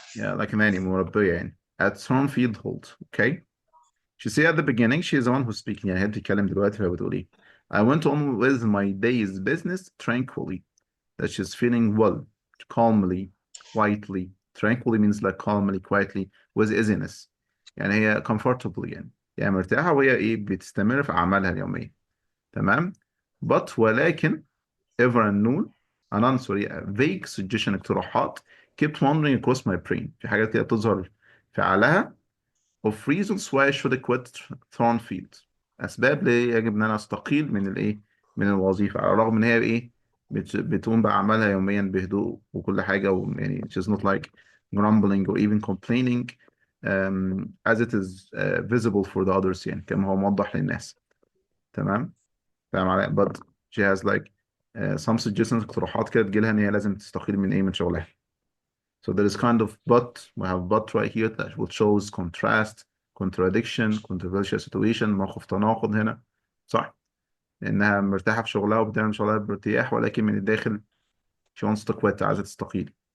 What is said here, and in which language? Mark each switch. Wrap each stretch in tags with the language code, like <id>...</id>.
<en>Yeah, like nanny</en> <ar>مربية يعني</ar> <en>at Thornfield Holt. Okay. She said at the beginning she is the one who's speaking.</en> <ar>يعني هي بتتكلم دلوقتي فهي بتقول ايه؟</ar> <en>I went on with my day's business tranquilly. That she's feeling well, calmly, quietly. Tranquilly means like calmly, quietly, with easiness.</en> <ar>يعني هي comfortably يعني مرتاحة وهي ايه بتستمر في أعمالها اليومية. تمام؟</ar> <en>But</en> <ar>ولكن</ar> <en>ever unknown sorry vague suggestion</en> <ar>اقتراحات</ar> <en>kept wandering across my brain.</en> <ar>في حاجات كده بتظهر في عقلها</ar> <en>of reasons why I should quit Thornfield.</en> <ar>أسباب ليه يجب إن أنا أستقيل من الإيه؟ من الوظيفة على الرغم إن هي إيه؟ بتقوم بأعمالها يوميا بهدوء وكل حاجة يعني</ar> <en>she's not like grumbling or even complaining as it is visible for the others</en> <ar>يعني كما هو موضح للناس. تمام؟ فاهم علي؟</ar> <en>But she has like some suggestions</en> <ar>اقتراحات كده تجيلها إن هي لازم تستقيل من إيه؟ من شغلها.</ar> <en>So there is kind of but, we have but right here that will shows contrast, contradiction, controversial situation.</en> <ar>موقف تناقض هنا صح؟ لأنها مرتاحة في شغلها وبتعمل شغلها بارتياح ولكن من الداخل</ar> <en>she wants to quit</en> <ar>عايزة تستقيل.</ar>